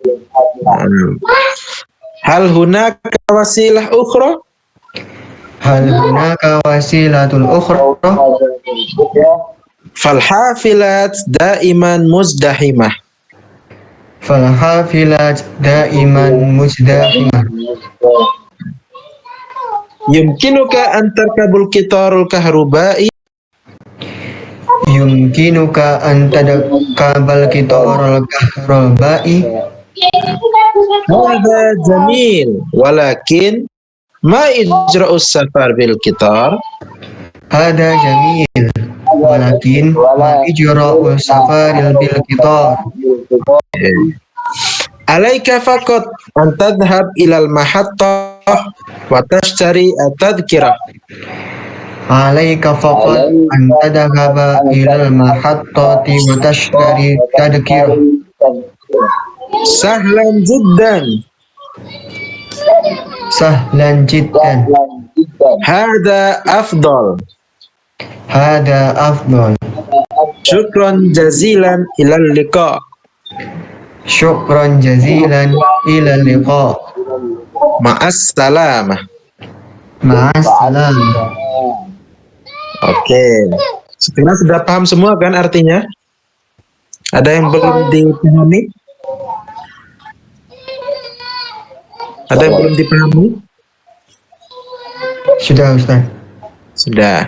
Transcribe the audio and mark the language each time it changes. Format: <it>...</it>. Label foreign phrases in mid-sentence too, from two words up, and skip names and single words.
<ar>هل هناك وسيلة أخرى? هل هناك وسيلةُ أخرى? فالحافلات دائما مزدحمة. فالحافلات دائما مزدحمة. يمكنك أن تركب القطار الكهربائي? يمكنك أن تركب القطار الكهربائي? هذا جميل، ولكن ما إجراء السفر بالقطار? هذا جميل، ولكن ما إجراء السفر بالقطار? عليك فقط أن تذهب إلى المحطة وتشتري التذكرة. عليك فقط أن تذهب إلى المحطة وتشتري تذكرة. سهل جدا. سهل جدا. هذا أفضل. هذا أفضل. شكرا جزيلا إلى اللقاء. شكرا جزيلا إلى لقاء. مع السلامة. مع السلام.</ar> <id>Oke. Sekarang sudah paham semua kan artinya? Ada yang belum dipahami? Ada yang belum dipahami? Sudah Ustaz. Sudah.</id>